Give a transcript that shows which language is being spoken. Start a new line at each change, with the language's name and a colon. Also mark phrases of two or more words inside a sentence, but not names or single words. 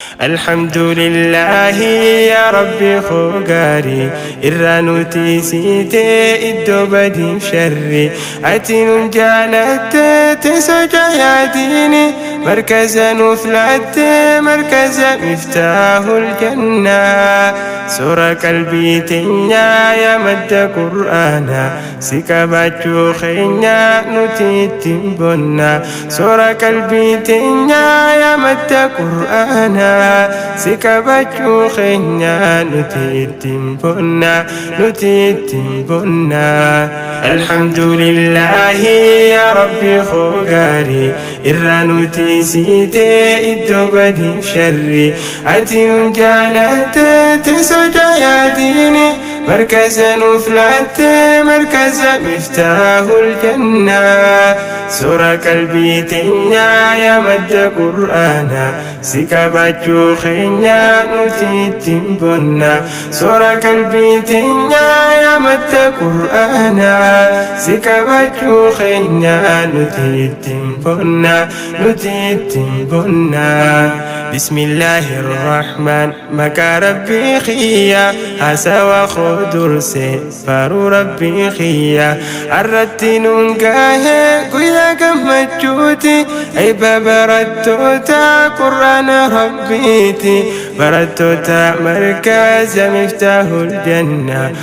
Arabic: الحمد لله يا رب
Oromo: خو gaarii irraa nuti siitee iddoo badii sharri. Ati nun jaalatte teessoo jaayaatiini. Markaza nuuf laatte markaza Miftaahul Jannaa. Suura qalbii teenyaa yaa madda Qur'aanaa. Si qabaachuu keenya nuti ittiin bonna. Suura qalbii teenyaa yaa madda Qur'aanaa. Si qabaachuu keenya nuti ittiin bonna. Nuti ittiin bonna.
Arabic: الحمد لله يا رب
Oromo: خو gaarii irraa nuti siitee iddoo badii sharri. Ati nun jaalatte teessoo jaayaatiini. Markaza nuuf laatte markaza Miftaahul Jannaa. Suura qalbii teenyaa yaa madda Qur'aanaa. Si qabaachuu keenya nuti ittiin bonna. Suura qalbii teenyaa yaa madda Qur'aanaa. Si qabaachuu keenya nuti ittiin bonna. Nuti ittiin bonna.
Arabic: بسم الله الرحمن
Oromo: maqaa Rabbii kiyya. Hasawa koo durse faaruu Rabbii kiyya. Arratti nun gahe guyyaa gammachuuti. Eebba barattoota Qur'aana Rabbiiti. Barattoota markaza Miftaahul Janna.